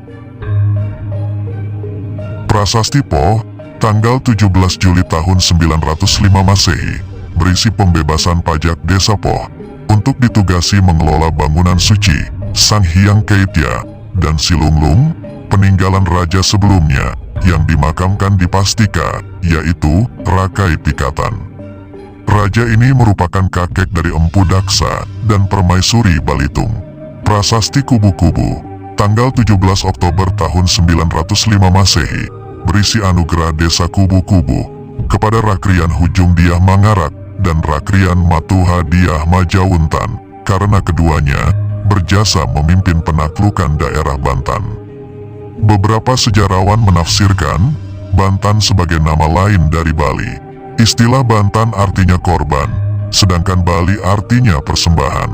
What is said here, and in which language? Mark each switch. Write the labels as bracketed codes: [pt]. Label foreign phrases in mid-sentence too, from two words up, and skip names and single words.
[id] Prasasti Poh, tanggal 17 Juli tahun 905 Masehi, berisi pembebasan pajak desa Poh, untuk ditugasi mengelola bangunan suci, Sang Hyang Keitya, dan Silunglung, peninggalan raja sebelumnya, yang dimakamkan di Pastika, yaitu Rakai Pikatan. Raja ini merupakan kakek dari Empu Daksa, dan Permaisuri Balitung. Prasasti Kubu-Kubu, tanggal 17 Oktober tahun 905 Masehi, berisi anugerah desa Kubu-Kubu, kepada Rakrian Hujung Dyah Mangarak, dan Rakrian Matuha Dyah Majawuntan, karena keduanya berjasa memimpin penaklukan daerah Bantan. Beberapa sejarawan menafsirkan Bantan sebagai nama lain dari Bali. Istilah Bantan artinya korban, sedangkan Bali artinya persembahan.